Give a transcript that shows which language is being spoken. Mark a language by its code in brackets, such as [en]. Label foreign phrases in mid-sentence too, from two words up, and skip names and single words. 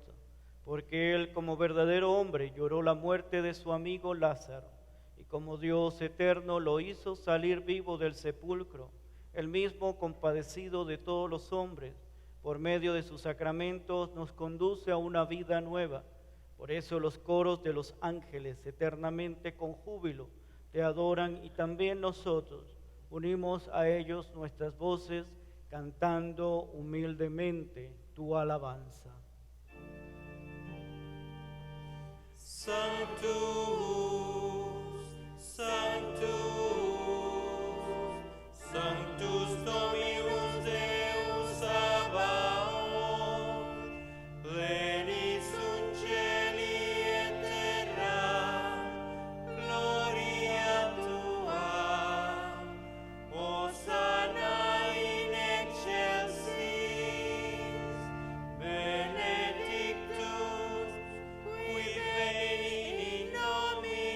[es] Porque Él, como verdadero hombre, lloró la muerte de su amigo Lázaro, y como Dios eterno lo hizo salir vivo del sepulcro, Él mismo, compadecido de todos los hombres, por medio de sus sacramentos nos conduce a una vida nueva. Por eso los coros de los ángeles eternamente con júbilo te adoran, y también nosotros unimos a ellos nuestras voces cantando humildemente tu alabanza. [la] Sanctus, Sanctus, Sanctus Dominus Deus Sabaoth, pleni sunt cieli et terra, gloria tua, Hosanna in excelsis, benedictus qui venit in nomine